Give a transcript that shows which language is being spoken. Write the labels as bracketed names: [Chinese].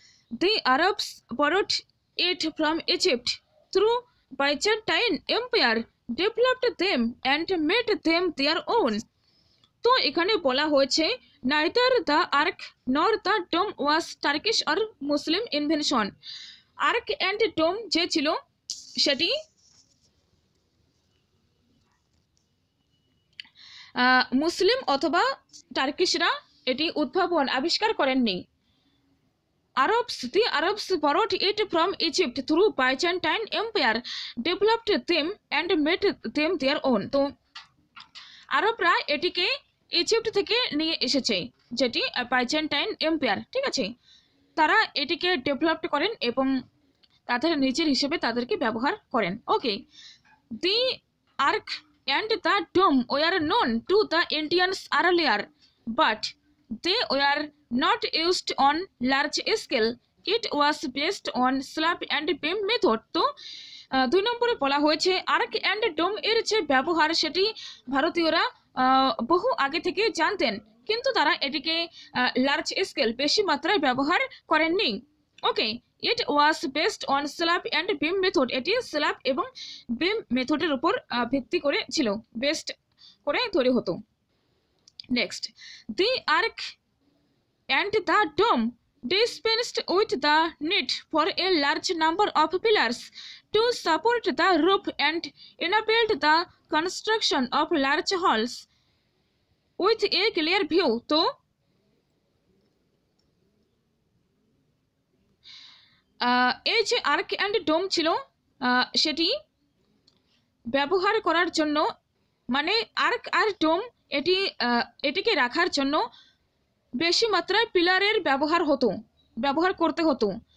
[English] The Arabs borrowed it from Egypt through Byzantine Empire, developed them and made them their own. [Bangla] তো এখানে বলা হয়েছে [English] neither the ark nor the dome was Turkish or Muslim invention. [Bangla] Ark and dome যে ছিল সেটি মুসলিম অথবা টার্কিশরা এটি উদ্ভাবন আবিষ্কার করেননি। [English] The Arabs borrowed it from Egypt through Byzantine Empire, developed them and made them their own. [Bangla] তো আরবরা এটিকে ইজিপ্ট থেকে নিয়ে এসেছে, যেটি বাইজেন্টাইন এম্পায়ার। ঠিক আছে, তারা এটিকে ডেভেলপ করেন এবং তাদের নিজের হিসেবে তাদেরকে ব্যবহার করেন। [English] Okay, the arc and the dome were known to the Indians earlier, but they were not used on large scale. It was based on slab and beam method. [Bangla] তো 2 নম্বরে বলা হয়েছে আর্ক অ্যান্ড ডোম এর যে ব্যবহার সেটি ভারতীয়রা বহু আগে থেকে জানতেন, কিন্তু তারা এটিকে লার্জ স্কেল বেশি মাত্রায় ব্যবহার করেননি। [English] Okay, it was based on slab and beam method. [Bangla] এটি স্ল্যাব এবং বিম মেথডের উপর ভিত্তি করে ছিল, বেস্ট করে তৈরি হতো। [English] Next, the ark and the dome dispensed with the need for a large number of pillars to support the roof and enabled the construction of large halls with a clear view. [Bangla] তো এই যে arc and ডোম ছিল সেটি ব্যবহার করার জন্য, মানে arc আর ডোম এটিকে রাখার জন্য বেশি মাত্রায় পিলারের ব্যবহার করতে হতো।